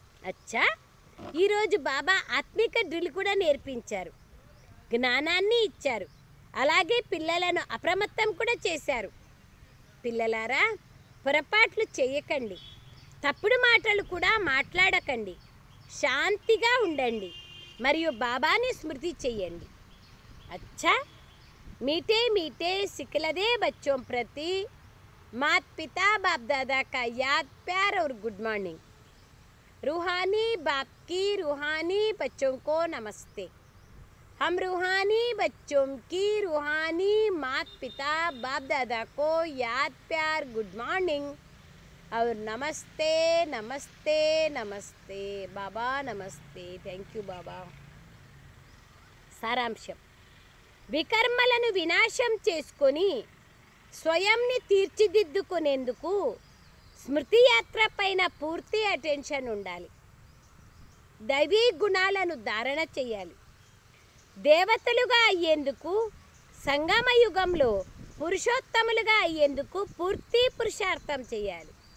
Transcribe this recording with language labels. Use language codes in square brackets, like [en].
[te] అచ్చా, ఈరోజు బాబా ఆత్మిక డ్రిల్ కూడా నేర్పించారు, జ్ఞానాన్ని ఇచ్చారు, అలాగే పిల్లలను అప్రమత్తం కూడా చేశారు. పిల్లలారా, పొరపాట్లు చేయకండి, తప్పుడు మాటలు కూడా మాట్లాడకండి, శాంతిగా ఉండండి మరియు బాబాని స్మృతి చెయ్యండి. [hi] अच्छा मीठे मीठे सिखलदे बच्चों प्रति माता पिता बाप दादा का याद प्यार और गुड मॉर्निंग। रूहानी बाप की रूहानी बच्चों को नमस्ते। हम रूहानी बच्चों की रूहानी माता पिता बाप दादा को याद प्यार गुड मॉर्निंग और नमस्ते नमस्ते नमस्ते बाबा नमस्ते। [en] Thank you बाबा। [te] सारांशం, వికర్మలను వినాశం చేసుకొని స్వయంని తీర్చిదిద్దుకునేందుకు స్మృతి యాత్ర పైన పూర్తి అటెన్షన్ ఉండాలి. దైవీ గుణాలను ధారణ చేయాలి. దేవతలుగా అయ్యేందుకు సంగమ యుగంలో పురుషోత్తములుగా అయ్యేందుకు పూర్తి పురుషార్థం చేయాలి.